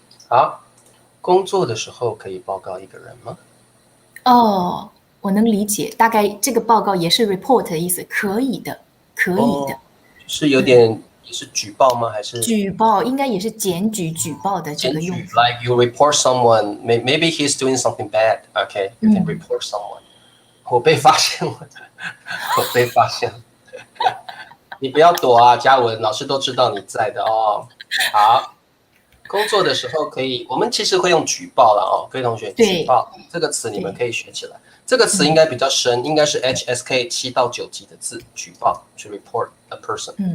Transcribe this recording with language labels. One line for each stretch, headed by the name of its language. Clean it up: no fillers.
Chinese: 好，工作的时候可以报告一个人吗？我能理解，大概这个报告也是 report 的意思，可以的。是有点也是举报吗？还是举报？应该也是检举举报的这个用法。
English: Like you report someone, maybe he's doing something bad. Okay, you can report someone.
Chinese: 我被发现了，你不要躲嘉文，老师都知道你在的好，工作的时候可以，我们其实会用举报了各位同学，举报这个词你们可以学起来。这个词应该比较深，应该是 HSK 7到9级的字，举报
English: to report a person。